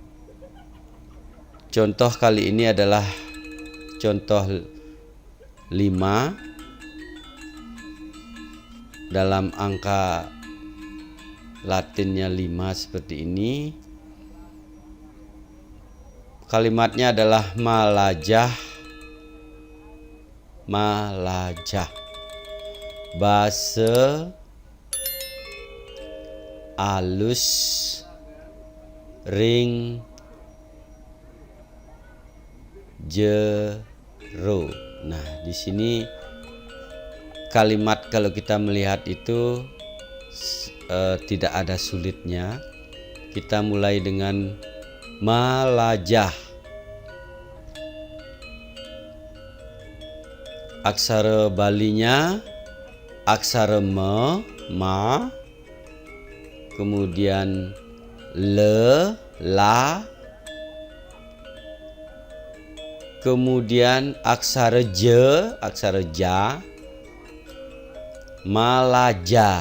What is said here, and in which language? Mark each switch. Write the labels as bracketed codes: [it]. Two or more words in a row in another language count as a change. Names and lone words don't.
[id] Contoh kali ini adalah contoh 5 dalam angka Latinnya 5 seperti ini. Kalimatnya adalah malajah. [ban] Malajah. Basa alus ring jero. [id] Nah, di sini kalimat kalau kita melihat itu tidak ada sulitnya. Kita mulai dengan malajah. Aksara Balinya aksara ma, kemudian le, la, kemudian aksara ja, malaja.